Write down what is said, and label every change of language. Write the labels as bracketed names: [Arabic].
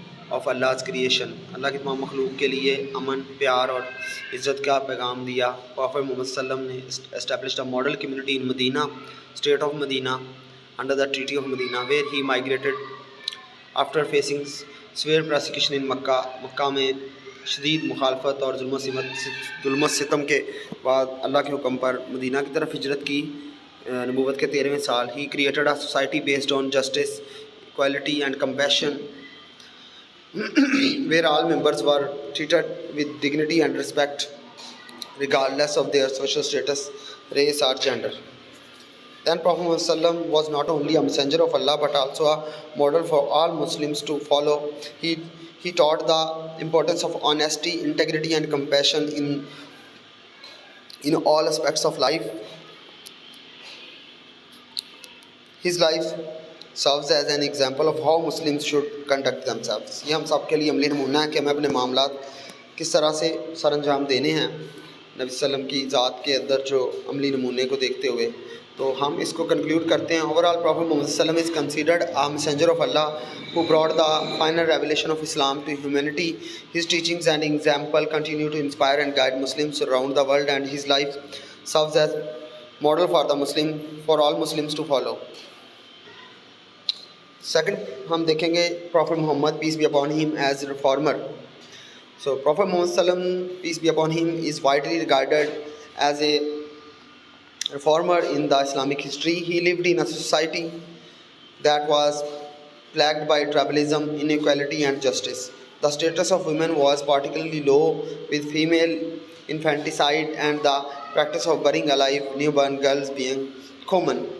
[English] of Allah's creation, [Urdu] اللہ کی تمام مخلوق کے لیے امن، پیار اور عزت کا پیغام دیا۔ [English] Prophet Muhammad صلی اللہ علیہ وسلم نے established a model community in Medina, state of Medina, under the Treaty of Medina, where he migrated after facing severe persecution in Makkah. [Urdu] مکہ میں شدید مخالفت اور ظلم و ستم کے بعد اللہ کے حکم پر مدینہ کی طرف ہجرت کی، نبوت کے 13ویں سال۔ [English] He created a society based on justice, equality and compassion, where all members were treated with dignity and respect, regardless of their social status, race or gender. Then Prophet Muhammad Sallallahu Alaihi Wasallam was not only a messenger of Allah but also a model for all Muslims to follow. He taught the importance of honesty, integrity and compassion in all aspects of life. His life serves as an example of how Muslims should conduct themselves. [Urdu] یہ ہم سب کے لیے عملی نمونہ ہے کہ ہمیں اپنے معاملات کس طرح سے سر انجام دینے ہیں، نبی صلی اللہ علیہ وسلم کی ذات کے اندر جو عملی نمونے کو دیکھتے ہوئے۔ تو ہم اس کو کنکلیوڈ کرتے ہیں۔ [English] Overall prophet Muhammad صلی اللہ علیہ وسلم is considered a messenger of Allah who brought the final revelation of Islam to humanity. His teachings and example continue to inspire and guide Muslims around the world, and his life serves as model for all Muslims to follow. Second ہم دیکھیں گے prophet Muhammad peace be upon him as a reformer. So prophet Muhammad صلی اللہ علیہ وسلم peace be upon him is widely regarded as a reformer in the Islamic history. He lived in a society that was plagued by tribalism, inequality and justice. The status of women was particularly low, with female infanticide and the practice of burying alive newborn girls being common.